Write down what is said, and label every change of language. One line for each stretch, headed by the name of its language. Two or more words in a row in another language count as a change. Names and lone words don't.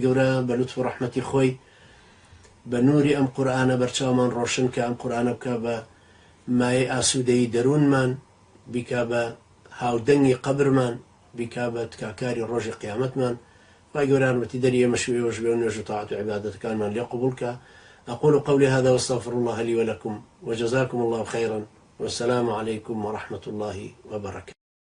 Central Kurdish: گەورە بە لوتف و ڕەحمەتی خۆی بە نووری ئەم قورئانە بەرچاومان ڕۆشن کە ئەم قورئانە بکە بە مایەی ئاسوودەیی دەروونمان بیکە بە هاودەنگی قەبرمان بیکە بە تکاکاری ڕۆژی قیامەتمان خوای گەورە یارمەتی دەری ئێمەش و ئێوەش بێ و نوێژ و تاعەت و عیبادەتەکانمان لێ قبوڵ کە
Arabic: أقول قولي هذا واستغفر الله لي ولكم وجزاكم الله خيرا والسلام عليكم ورحمة الله وبركاته.